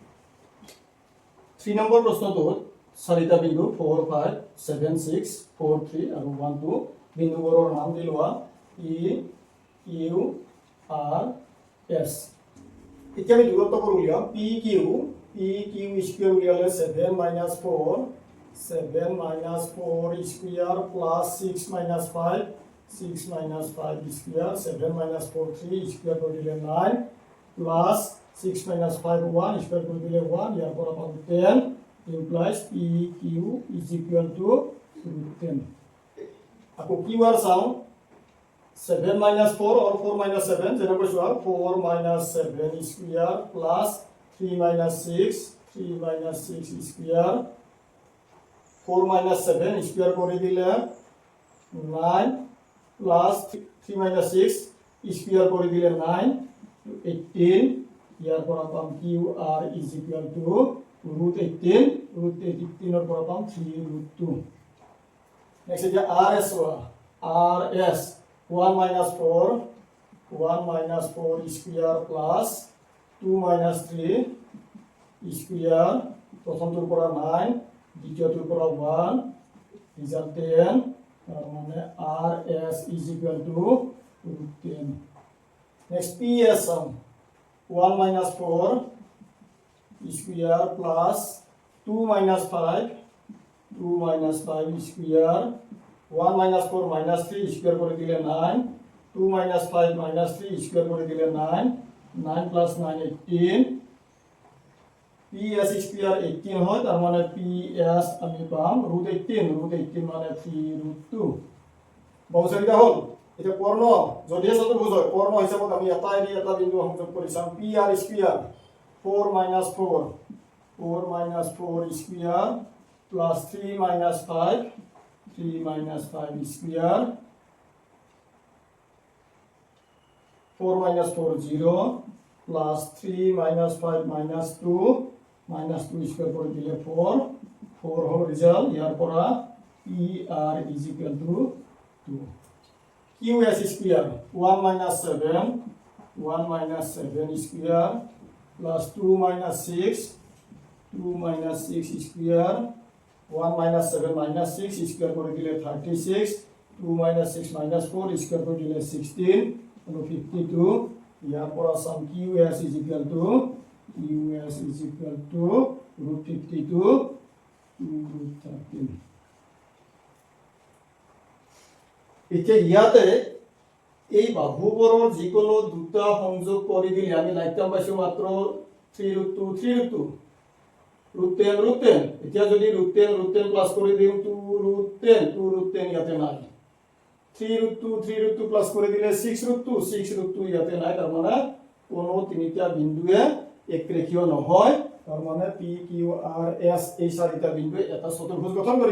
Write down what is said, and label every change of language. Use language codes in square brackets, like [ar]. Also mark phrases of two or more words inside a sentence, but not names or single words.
[as] 3 নম্বৰ প্ৰশ্নটোত চাৰিটা বিন্দু 4 5 7 6 4 3 আৰু 1 2 বিন্দুবোৰৰ নাম দি লোৱা ই কিউ আর এস। এতিয়া আমি দূৰত্ববোৰ উলিয়াম। [en] P Q square [as] উলিয়ালে [en] 7 minus 4 square plus 6 minus 5 square 7 minus 4 3 square [as] করে দিলে 9 [en] plus 6 minus 5 1 square [as] করে দিলে 1 ইয়ার পর পাবো 10 [en] implies PQ is equal to root 10। [as] আকৌ কিউ আর চাও [en] 7 minus 4 or 4 minus 7 [as] যেনেকৈ চোৱা [en] 4 minus 7 square plus 3 minus 6 square 4 minus 7 square [as] করে দিলে 9 [en] plus 3 minus 6 square [as] করে দিলে 9 18 ইয়ার পর পাম [en] Q R is equal to root 18 [as] এর পর পাম 3 root 2। নেক্সট যে আর এস [en] RS 1 minus 4 square plus 2 minus 3 square [as] প্রথমটোৰ পৰা 9 দ্বিতীয়টোৰ পৰা 1 ৰিজাল্ট 10 তার মানে [en] RS is equal to root 10। next PS 1 minus 4 square plus 2 minus 5 square 1 minus 4 minus 3 square [as] করে দিলে [en] 9 2 minus 5 minus 3 square [as] করে দিলে [en] 9 9 plus 9 18 PS square 18 [as] হয় তার মানে [en] PS [as] আমি পাম [en] root 18 মানে 3 root 2। [as] বহুচাৰিটা হল। এটা কর্ণ যদি চতুর্ভুজ হয় কর্ণ হিসাবত আমি এটা বিন্দু সংযোগ কৰি চাম [en] PR square 4 minus 4 square plus 3 minus 5 square 4 minus 4 0 plus 3 minus 5 minus 2 square [as] করে দিলে 4 হল রেজাল্ট। ইয়ার পৰা [en] PR is equal to 2। QS square 1 minus 7 square plus 2 minus 6 square 1 minus 7 minus 6 square [as] করে দিলে [en] 36 2 minus 6 minus 4 square [as] করে দিলে [en] 16 and 52। [as] ইয়ার পৰা সাম [en] QS is equal to root 52 root 13। [as] এতিয়া ইয়াতে এই বাহুবোৰৰ যিকোনো দুটা সংযোগ কৰি দিলে আমি লাইকটাম পাইছো মাত্ৰ 3 root 2 root 10 এতিয়া যদি [en] root 10 plus [as] কৰি দিম 2 root 10 ইয়াতে নাই [en] 3 root 2 plus [as] কৰি দিলে 6 root 2 ইয়াতে নাই তাৰ মানে কোনো তিনিটা বিন্দুৱে একৰেখীয় নহয় তাৰ মানে P Q R S এই চাৰিটা বিন্দুৱে এটা চতুৰ্ভুজ গঠন কৰিব।